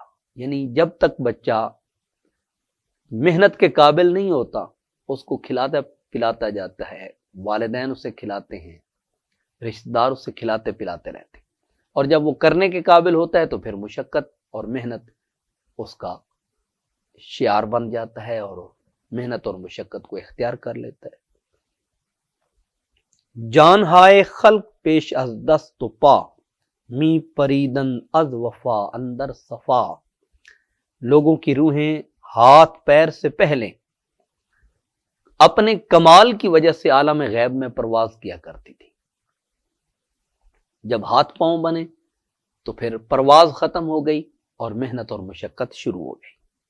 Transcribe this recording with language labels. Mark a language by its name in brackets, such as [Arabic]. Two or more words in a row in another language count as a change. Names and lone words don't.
[Urdu] یعنی جب تک بچہ محنت کے قابل نہیں ہوتا اس کو کھلاتا پلاتا جاتا ہے، والدین اسے کھلاتے ہیں، رشتہ دار اسے کھلاتے پلاتے رہتے ہیں، اور جب وہ کرنے کے قابل ہوتا ہے تو پھر مشقت اور محنت اس کا شعار بن جاتا ہے اور محنت اور مشقت کو اختیار کر لیتا ہے۔ [Persian] جان ہائے خلق پیش از دست و پا، می پریدن از وفا اندر صفا۔ [Urdu] لوگوں کی روحیں ہاتھ پیر سے پہلے اپنے کمال کی وجہ سے عالم غیب میں پرواز کیا کرتی تھی، جب ہاتھ پاؤں بنے تو پھر پرواز ختم ہو گئی اور محنت اور مشقت شروع ہو گئی۔